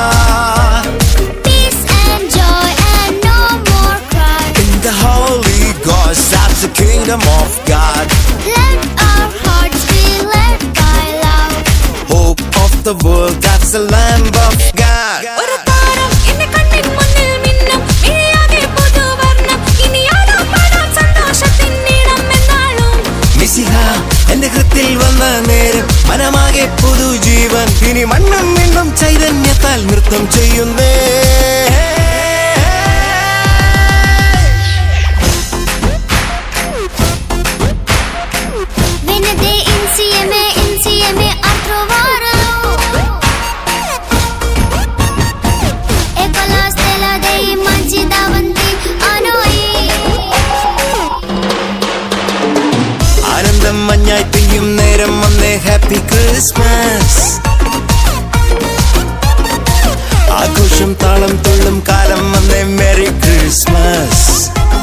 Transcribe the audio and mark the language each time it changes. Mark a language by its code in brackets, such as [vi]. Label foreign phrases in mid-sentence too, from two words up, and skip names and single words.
[en] Peace and joy and no more cry. In the Holy Ghost, that's the kingdom of God. Let our hearts be led by love. Hope of the world, that's the Lamb of God. [ml] ഒരു താരം എന്റെ കണ്ണിൻ മുന്നിൽ മിന്നും മിഴിയാകെ പുതുവർണ്ണം ഇനി ആടാം പാടാം സന്തോഷത്തിൻ നീളം എന്നാളും മിശിഹ എന്റെ ഹൃത്തിൽ വന്ന നേരം മനമാകെ പുതുജീവൻ ഇനി മണ്ണും മിണ്ണും ചൈതന്യത്താൽ നൃത്തം ചെയ്യുന്നേ [it] Venite insieme a trovarlo E con la stella dei mangi davanti a noi [ml] ആനന്ദം മഞ്ഞായി പെയ്യും നേരം വന്നേ [en] Happy Christmas [ml] ആഘോഷം താളം തുള്ളും കാലം വന്നേ [en] Merry Christmas